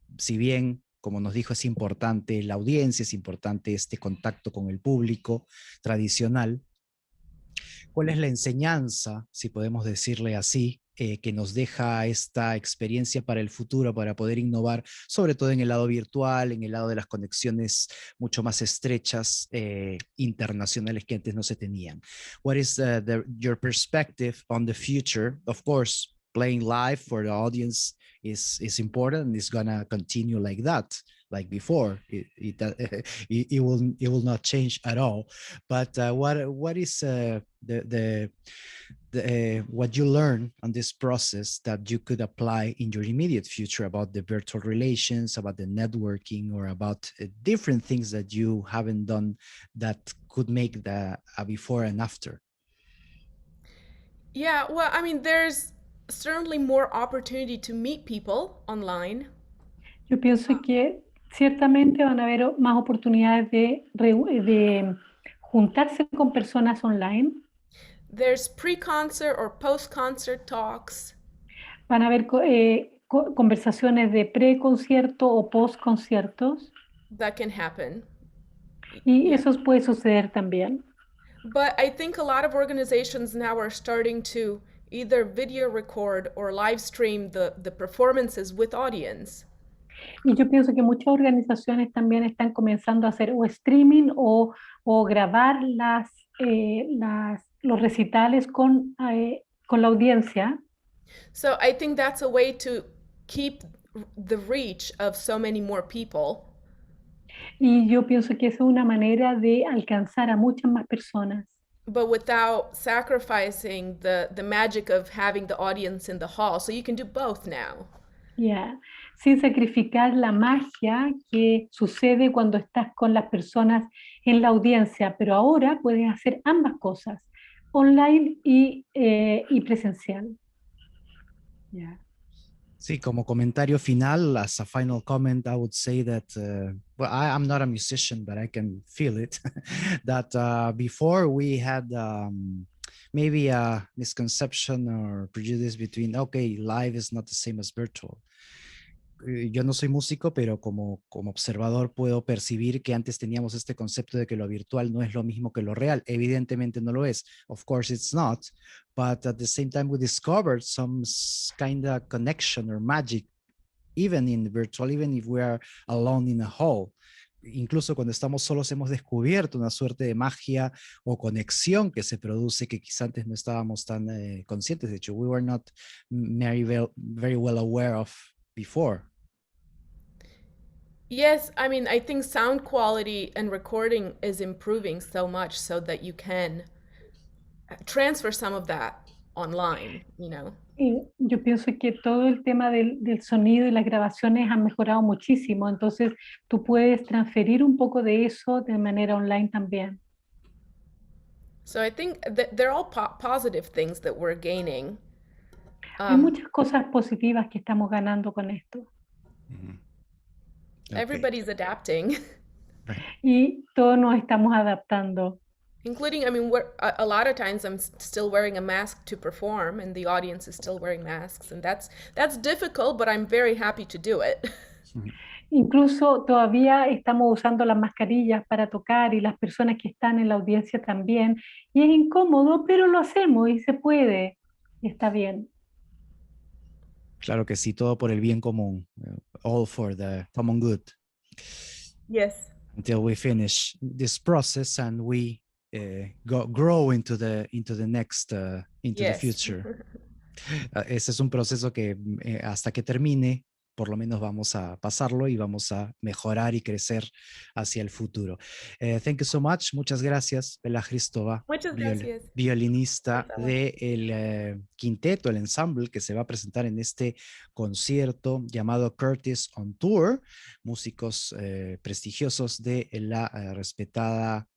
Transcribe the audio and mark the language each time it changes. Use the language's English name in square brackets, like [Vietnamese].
[Spanish] Si bien, como nos dijo, es importante la audiencia, es importante este contacto con el público tradicional, ¿cuál es la enseñanza, si podemos decirle así, que nos deja esta experiencia para el futuro, para poder innovar, sobre todo en el lado virtual, en el lado de las conexiones mucho más estrechas, internacionales que antes no se tenían? [English] What is your perspective on the future? Of course, playing live for the audience is important and it's gonna continue like that, like before. It will not change at all. But what is what you learn on this process that you could apply in your immediate future about the virtual relations, about the networking, or about different things that you haven't done that could make the a before and after? Yeah, well, I mean, there's certainly more opportunity to meet people online. [Spanish] Yo pienso que ciertamente van a haber más oportunidades de juntarse con personas online. [English] There's pre-concert or post-concert talks. [Spanish] Van a haber conversaciones de pre-concierto o post-conciertos. [English] That can happen. [Spanish] Y [English] Yeah. [Spanish] eso puede suceder también. [English] But I think a lot of organizations now are starting to either video record or live stream the performances with audience. [Spanish] Y yo pienso que muchas organizaciones también están comenzando a hacer o streaming o grabar los recitales con la audiencia. [English] So I think that's a way to keep the reach of so many more people. [Spanish] Y yo pienso que esa es una manera de alcanzar a muchas más personas. [English] But without sacrificing the magic of having the audience in the hall. So you can do both now. Yeah. [Spanish] Sin sacrificar la magia que sucede cuando estás con las personas en la audiencia, pero ahora puedes hacer ambas cosas, online y presencial. [English] Yeah. [Spanish] Sí, como comentario final, [English] as a final comment, I would say that, well, I'm not a musician, but I can feel it, that before we had maybe a misconception or prejudice between, okay, live is not the same as virtual. [Spanish] Yo no soy músico, pero como observador puedo percibir que antes teníamos este concepto de que lo virtual no es lo mismo que lo real. Evidentemente no lo es. [English] Of course it's not. But at the same time we discovered some kind of connection or magic, even in virtual, even if we are alone in a hall. [Spanish] Incluso cuando estamos solos hemos descubierto una suerte de magia o conexión que se produce que quizá antes no estábamos tan conscientes. De hecho, [English] we were not very well aware of before. Yes, I mean, I think sound quality and recording is improving so much so that you can transfer some of that online, you know. [Spanish] Yo pienso que todo el tema del sonido y las grabaciones han mejorado muchísimo, entonces tú puedes transferir un poco de eso de manera online también. [English] So I think that they're all positive things that we're gaining. [Spanish] Hay muchas cosas positivas que estamos ganando con esto. [English] Okay. Everybody's adapting. [Spanish] Y todos nos estamos adaptando. [English] Including, I mean, a lot of times I'm still wearing a mask to perform, and the audience is still wearing masks, and that's difficult, but I'm very happy to do it. [Spanish] Incluso todavía estamos usando las mascarillas para tocar y las personas que están en la audiencia también. Y es incómodo, pero lo hacemos y se puede. Y está bien. Claro que sí, todo por el bien común. [English] All for the common good. Yes. Until we finish this process and we grow into the next into the future. [Spanish] Ese es un proceso que hasta que termine, por lo menos vamos a pasarlo y vamos a mejorar y crecer hacia el futuro. [English] Thank you so much. [Spanish] Muchas gracias, [English] Bela Hristova, [Spanish] Muchas gracias. violinista del quinteto, el ensemble que se va a presentar en este concierto llamado Curtis on Tour, músicos prestigiosos de la respetada